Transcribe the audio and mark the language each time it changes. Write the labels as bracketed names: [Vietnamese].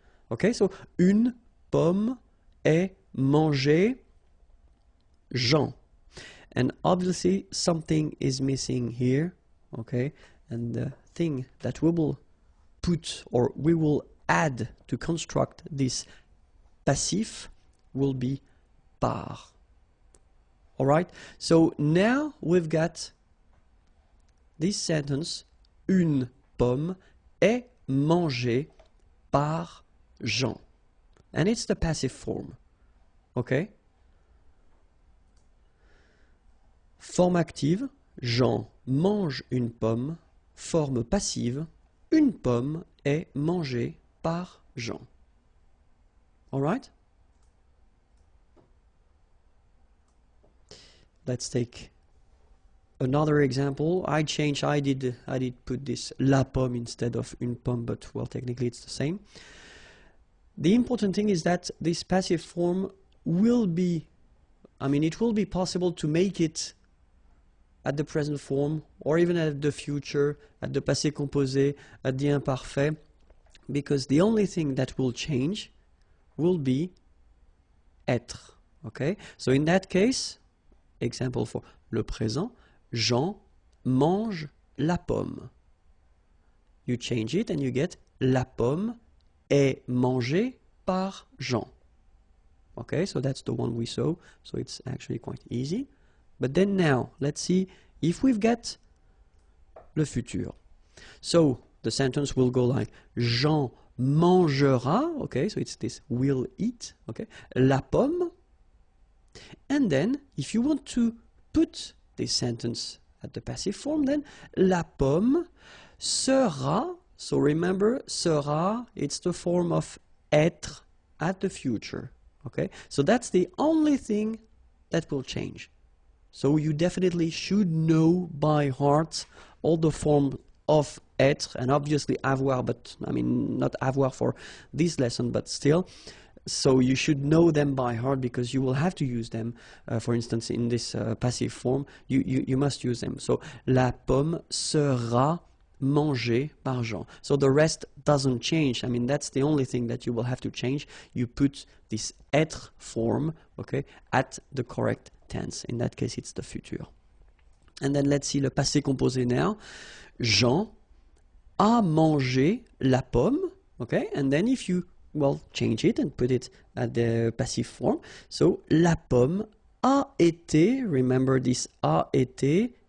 [English] Okay, so [French] une pomme est mangée Jean. [English] And obviously something is missing here, okay? And the thing that we will put, or we will add to construct this passif, will be par. Alright, so now we've got this sentence, [French] une pomme est mangée par Jean. [English] And it's the passive form, okay? [French] Forme active, Jean mange une pomme. Forme passive, une pomme est mangée par Jean. [English] Alright? Let's take another example. I did put this [French] la pomme [English] instead of [French] une pomme, [English] but well, technically it's the same. The important thing is that this passive form will be, it will be possible to make it at the present form, or even at the future, at the passé composé, at the imparfait, because the only thing that will change will be être, okay? So in that case, example for le présent, [French] Jean mange la pomme. [English] You change it and you get [French] la pomme est mangée par Jean. [English] Okay, so that's the one we saw, so it's actually quite easy. But then now, let's see if we've got le futur. So the sentence will go like [French] Jean mangera, [English] okay, so it's this will eat, okay, [French] la pomme. [English] And then, if you want to put this sentence at the passive form, then [French] la pomme sera, [English] so remember, [French] sera, [English] it's the form of être at the future, okay? So that's the only thing that will change. So you definitely should know by heart all the form of être, and obviously avoir, but not avoir for this lesson, but still. So you should know them by heart because you will have to use them. For instance, in this passive form, you must use them. So [French] la pomme sera mangée par Jean. [English] So the rest doesn't change. That's the only thing that you will have to change. You put this être form, okay, at the correct tense. In that case, it's the futur. And then let's see le passé composé now. [French] Jean a mangé la pomme, [English] okay, and then if you change it and put it at the passive form. So, [French] la pomme a été, [English] remember this [French] a été